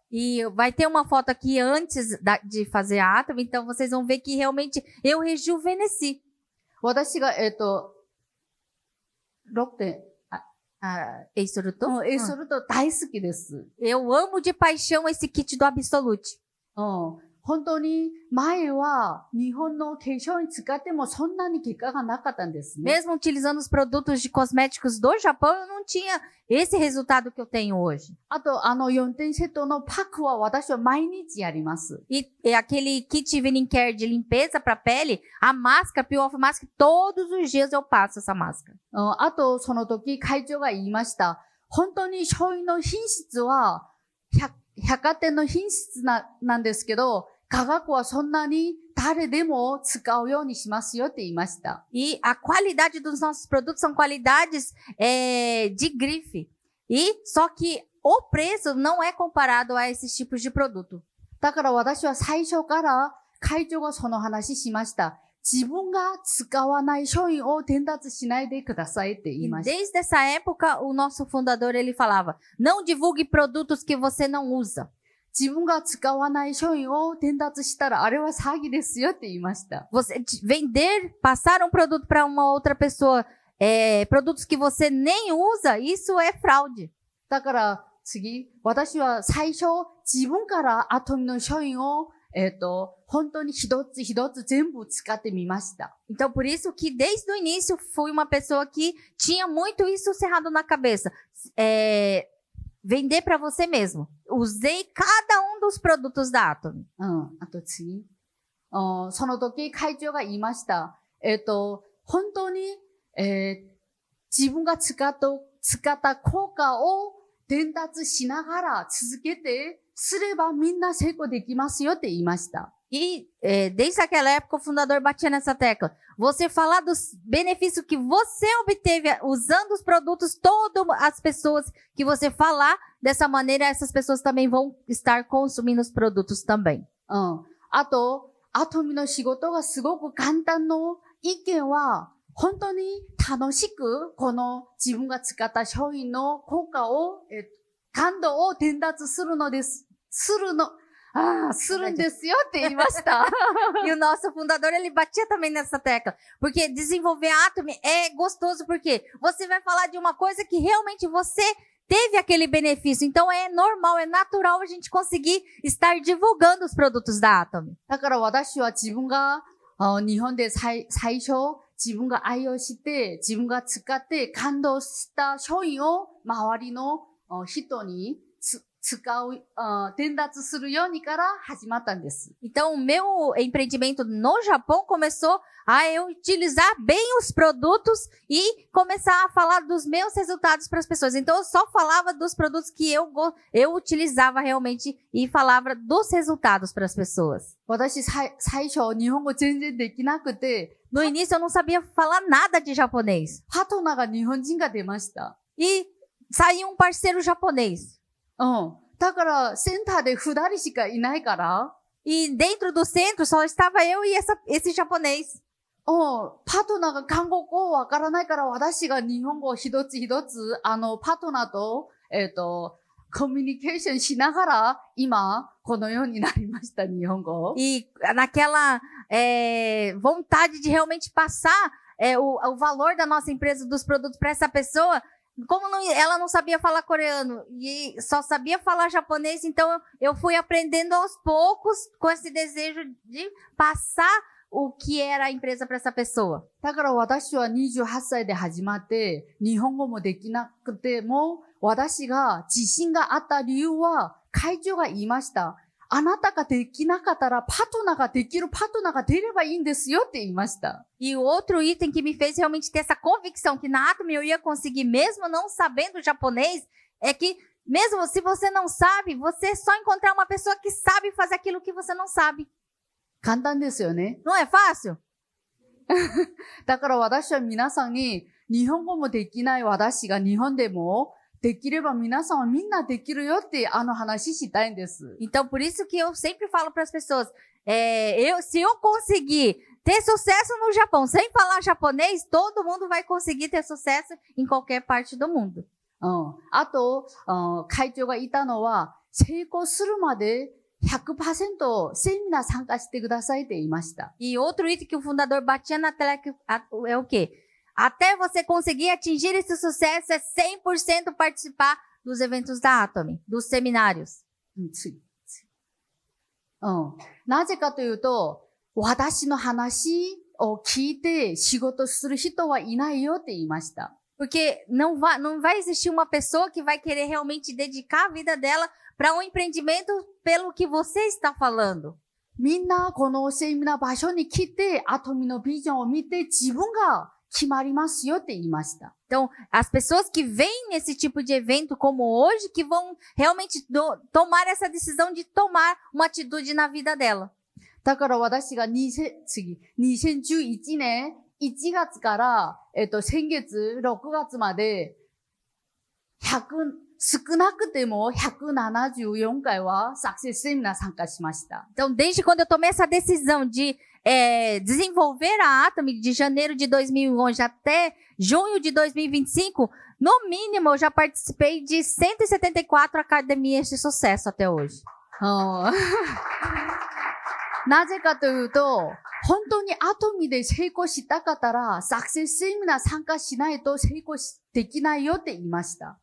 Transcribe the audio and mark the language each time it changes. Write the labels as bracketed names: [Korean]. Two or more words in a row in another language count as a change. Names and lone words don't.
[Portuguese] E vai ter uma foto aqui antes de fazer a Atom, então vocês vão ver que realmente eu rejuvenesci. [Japanese] 私が、6点。エイソルト? エイソルト大好きです。 [Portuguese] Eu amo de paixão esse kit do Absolute. [Japanese] 本当に前は日本の化粧に使ってもそんなに結果がなかったんですね。 [Portuguese] Mesmo utilizando os produtos de cosméticos do Japão, eu não tinha esse resultado que eu tenho hoje. [Japanese] あと、4点セットのパックは私は毎日やります。 [Portuguese] E aquele kit Venin Care de limpeza para pele, a máscara, Peel Off Mask, todos os dias eu passo essa máscara. [Japanese] あと、その時会長が言いました。本当に醤油の品質は百貨店の品質なんですけど、科学はそんなに誰でも使うようにしますよって言いました。 [Portuguese] E a qualidade dos nossos produtos são qualidades de grife. E só que o preço não é comparado a esses tipos de produto. [Japanese] だから私は最初から会長がその話しました。自分が使わない商品を伝達しないでくださいって言い [Portuguese] E [Japanese] ました。 [Portuguese] desde essa época, o nosso fundador, ele falava, não divulgue produtos que você não usa. [Japanese] 自分が使わない商品を伝達したら、あれは詐欺ですよって言いました。 [Portuguese] Você passar um produto para uma outra pessoa, produtos que você nem usa, isso é fraude. [Japanese] だから次、私は最初自分からアトミの商品を、本当に一つ一つ全部使ってみました。 [Portuguese] Então, por isso que desde o início fui uma pessoa que tinha muito isso cerrado na cabeça. Vender para você mesmo. Usei cada um dos produtos da Atom. [Japanese] あと次。その時会長が言いました。本当に、自分が使った効果を伝達しながら続けてすればみんな成功できますよって言いました。 [Portuguese] E desde aquela época o fundador batia nessa tecla. Você falar dos benefícios que você obteve usando os produtos, todas as pessoas que você falar dessa maneira, essas pessoas também vão estar consumindo os produtos também. [Japanese] あと、アトミの仕事がすごく簡単の意見は、本当に楽しく、この自分が使った商品の効果を、感動を伝達するんですよって言いました。 [Portuguese] E o nosso fundador, ele batia também nessa tecla. Porque desenvolver Atom é gostoso, porque você vai falar de uma coisa que realmente você teve aquele benefício. Então é normal, é natural a gente conseguir estar divulgando os produtos da Atomy. [Japanese] だから私は自分が、日本で最初、自分が愛用して、自分が使って感動した商品を周りの人に使う、伝達するようにから始まったんです。 [Portuguese] Então, o meu empreendimento no Japão começou a eu utilizar bem os produtos e começar a falar dos meus resultados para as pessoas. Então, eu só falava dos produtos que eu utilizava realmente e falava dos resultados para as pessoas. [Japanese] 私、最初、日本語全然できなくて、 [Portuguese] No início, eu não sabia falar nada de japonês. [Japanese] パートナーが日本人が出ました。 [Portuguese] E saiu um parceiro japonês. [Japanese] だから、センターで二人しかいないから、 [Portuguese] E dentro do centro só estava eu e esse japonês. [Japanese] パートナーが韓国語わからないから、私が日本語を一つ一つ、パートナーと、コミュニケーションしながら、今、このようになりました、日本語。 [Portuguese] E naquela vontade de realmente passar o valor da nossa empresa, dos produtos para essa pessoa, como ela não sabia falar coreano e só sabia falar japonês, então eu fui aprendendo aos poucos com esse desejo de passar o que era a empresa para essa pessoa. [Japanese] だから私は28歳で始まって、日本語もできなくても、私が自信があった理由は、会長が言いました。あなたができなかったら、パートナーができるパートナーが出ればいいんですよって言いました。 [Portuguese] E o outro item que me fez realmente ter essa convicção que na Atomy eu ia conseguir, mesmo não sabendo japonês, é que mesmo se você não sabe, você só encontrar uma pessoa que sabe fazer aquilo que você não sabe. [Japanese] 簡単ですよね。 [Portuguese] Não é fácil? [Japanese] だから私は皆さんに、日本語もできない私が日本でも、できれば皆さんはみんなできるよって話したいんです。 [Portuguese] Então, por isso que eu sempre falo para as pessoas, se eu conseguir ter sucesso no Japão sem falar japonês, todo mundo vai conseguir ter sucesso em qualquer parte do mundo. [Japanese] あと、会長が言ったのは、成功するまで 100% セミナー参加してくださいって言いました。 [Portuguese] E outro item que o fundador batia na tela é o quê? Até você conseguir atingir esse sucesso é 100% participar dos eventos da Atomy, dos seminários. [Japanese] なぜかというと、私の話を聞いて仕事する人はいないよって言いました。 [Portuguese] Porque não vai existir uma pessoa que vai querer realmente dedicar a vida dela para um empreendimento pelo que você está falando. [Japanese] みんなこのセミナー場所に来て、アトミのビジョンを見て自分が決まりますよって言いました。 [Portuguese] Então, as pessoas que vêm nesse tipo de evento como hoje, que vão realmente tomar essa decisão de tomar uma atitude na vida dela. [Japanese] だから私が2011年1月から、先月6月まで、少なくても174回はサクセスセミナー参加しました。 [Portuguese] Então, desde quando eu tomei essa decisão de desenvolver a Atomy de janeiro de 2011 até junho de 2025, no mínimo eu já participei de 174 academias de sucesso até hoje. [Japanese] なぜかというと、本当にアトミで成功したかったら、サクセスセミナー参加しないと成功できないよって言いました。